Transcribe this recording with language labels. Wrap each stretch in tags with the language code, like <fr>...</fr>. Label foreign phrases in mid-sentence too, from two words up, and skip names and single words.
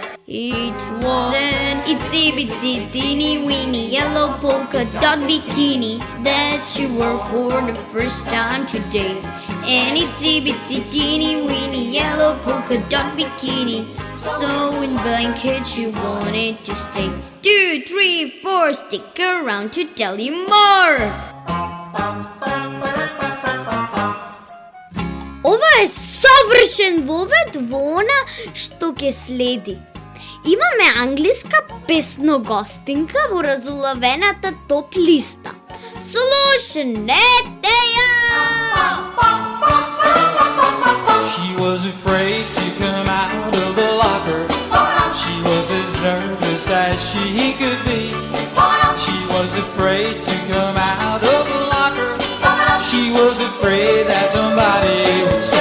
<en>It was an itsy bitsy teeny weeny yellow polka dot bikini that she wore for the first time today. An itsy bitsy teeny weeny yellow polka dot bikini, so in blanket she wanted to stay. 2, 3, 4, stick around to tell you more.</en> <mk>Ова е совршен вовед во она што ќе следи. Имаме англиска песногостинка во разулавената топ листа. Слушнете ја!</mk> <en>She was afraid to come out of the locker. She was as nervous as she could be. She was afraid to come out of the locker. She was afraid that somebody would say,</en>